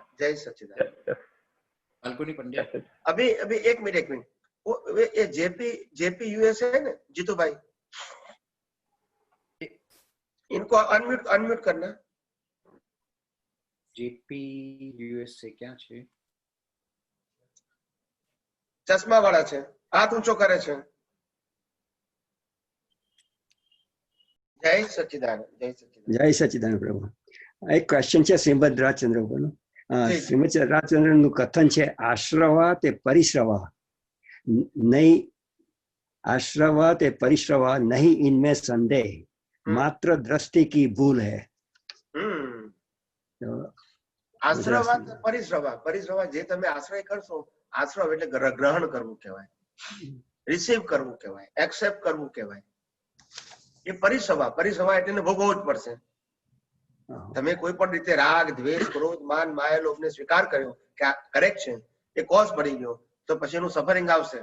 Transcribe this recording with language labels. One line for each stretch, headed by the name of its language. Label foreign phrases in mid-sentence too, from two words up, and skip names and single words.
Hindi: जय सच्चिदानंद। फाल्गुनी पंड्या। अभी एक मिनट वो ये जेपी यूएस है ना जीतू भाई, इनको अनम्यूट करना। जेपी यूएस से क्या છે?
Gujarati: ચશ્મા વાળા છે, હાથ ઊંચો કરે છે। જય સચ્ચિદાનંદ, જય સચ્ચિદાનંદ। જય સચ્ચિદાનંદ પ્રભુ। એક ક્વેશ્ચન છે શ્રીમદ રાજચંદ્ર ઉપરનો। શ્રીમદ રાજચંદ્રનું કથન છે આશ્રવા તે પરિશ્રવા નહીં,
Hindi: आश्रवा ते परिश्रवा नहीं, इनमें संदेह, मात्र दृष्टि की भूल है।
Gujarati: આશ્રવા પરિશ્રવા, પરિશ્રવા જે તમે આશ્રય કરશો, આશ્રવ એટલે ગ્રહણ કરવું કહેવાય, રિસીવ કરવું કહેવાય, એક્સેપ્ટ કરવું કહેવાય। એ પરિશ્રવા, પરિશ્રવા એટલે ભોગવવું જ પડશે। તમે કોઈ પણ રીતે રાગ, દ્વેષ, ક્રોધ, માન, માયા, લોભને સ્વીકાર કર્યો કે આ કરેક્ટ છે, એ કોઝ પડી ગયો, તો પછી એનું સફરિંગ આવશે.